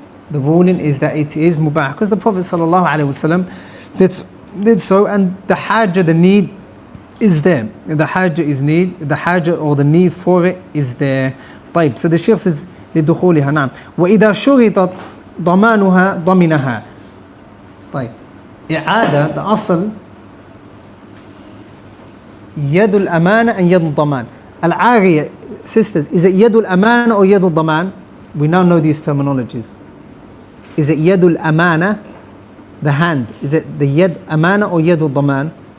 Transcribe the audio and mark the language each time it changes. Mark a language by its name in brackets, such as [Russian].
[English] The ruling is that it is mubah, because the Prophet ﷺ did so, and the haja, the need, is there. The haja is need, the haja or the need for it is there. [Arabic] طيب. [English] So the Shaykh says, [Arabic] لدخولها. نعم. وإذا شرطت ضمانها ضمنها. طيب. إعادة, the asl, يد الأمانة and يد الضمان. [English] Al-Ariya, sisters, is it يد الأمانة or يد الضمان? We now know these terminologies. Is it يد الأمانة, the hand? Is it the يد أمانة or يد الضمان?